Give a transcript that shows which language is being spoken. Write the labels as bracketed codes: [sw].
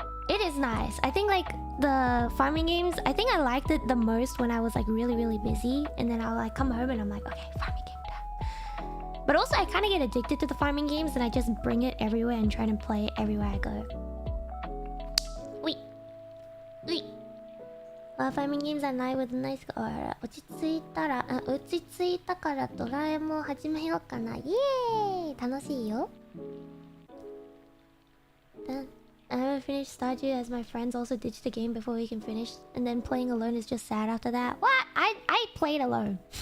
[en] It is nice. I think like the farming games, I think I liked it the most when I was like really busy, and then I'll like come home and I'm like, okay, farming game time. But also I kind of get addicted to the farming games and I just bring it everywhere and try to play it everywhere I go. Wait. Love farming games at night with a nice... [ja] 落ち着いたからドラえもん始めようかな。イエーイ楽しいよ。 [en] I haven't finished Stardew as my friends also ditched the game before we can finish. And then playing alone is just sad after that. What? I played alone.